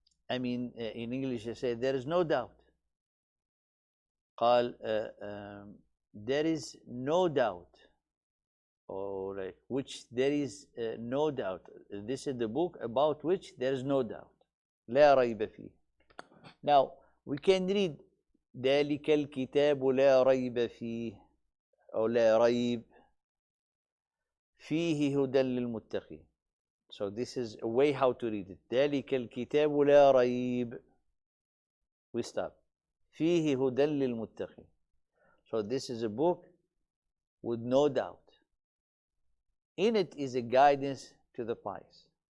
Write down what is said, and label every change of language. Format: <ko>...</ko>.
<en>I mean, in English they say there is no doubt. قال there is no doubt, or like which there is no doubt. This is the book about which there is no doubt.</en> <ar>لا ريب فيه.</ar> <en>Now we can read</en> <ar>ذلك الكتاب لا ريب فيه أو لا ريب فيه هدى للمتقين.</ar> <en>So this is a way how to read it.</en> <ar>ذلك الكتاب لا ريب.</ar> <en>We stop.</en> <ar>فيه هدى للمتقين.</ar> <en>So this is a book with no doubt. In it is a guidance to the pious.</en>